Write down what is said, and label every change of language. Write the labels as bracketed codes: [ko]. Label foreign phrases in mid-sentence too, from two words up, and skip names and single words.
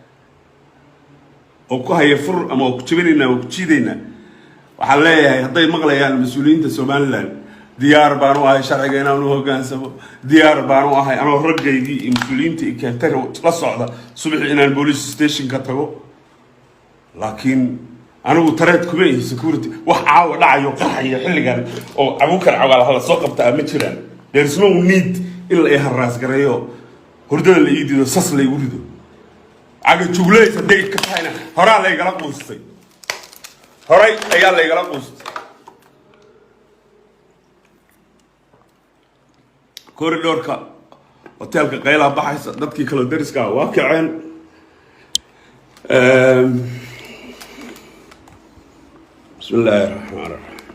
[so] oo ku haya fur ama ku jabinayna oo ku jiidayna waxaan leeyahay hadday maqlayaan mas-uuliyiinta Somaliland diyaar baan u ahay sharciga inaan u hoggaansamo diyaar baan u ahay anoo raggaydii iyo mas-uuliyiinta i keentay la socda subaxii inaan [en] police station [so] ka tago laakiin anigu tareed kuma ihi security wax caawa dhacayo qarxaya xilligan oo abuukar cawaal hala soo qabtaa ma jiraan [en] there is no need [so] in la iharaas gareeyo hurdada la iidido sas la igu rido aga jugleys haday ka tahayna horaa la igala quustay horay ayaa la igala quustay koridorka hotelka qayla baxaysa dadkii kala dariska waa kaceen [ar] بسم الله الرحمن الرحيم